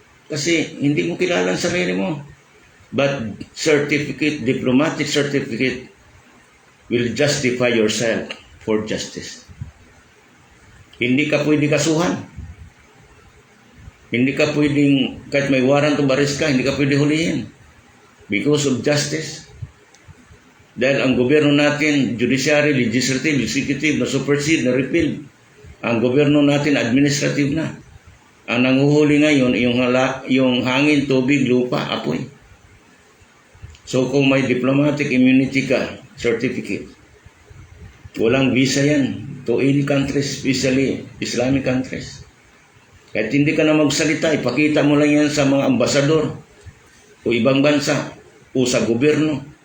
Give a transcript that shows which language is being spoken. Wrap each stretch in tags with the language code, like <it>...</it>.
<tl>Kasi hindi mo kilala ang sarili mo.</tl> <en>But certificate, diplomatic certificate will justify yourself for justice.</en> <tl>Hindi ka pwede kasuhan. Hindi ka pwedeng, kahit may warrant of arrest ka, hindi ka pwede hulihin.</tl> <en>Because of justice.</en> <tl>Dahil ang gobyerno natin, judiciary, legislative, executive, na supersede, na repeal. Ang gobyerno natin, administrative na. Ang nanguhuli ngayon, yung hangin, tubig, lupa, apoy. So kung may diplomatic immunity ka, certificate, walang visa yan</tl> <en>to any countries, especially Islamic countries.</en> <tl>Kahit hindi ka na magsalita, ipakita mo lang yan sa mga ambasador o ibang bansa o sa gobyerno.</tl>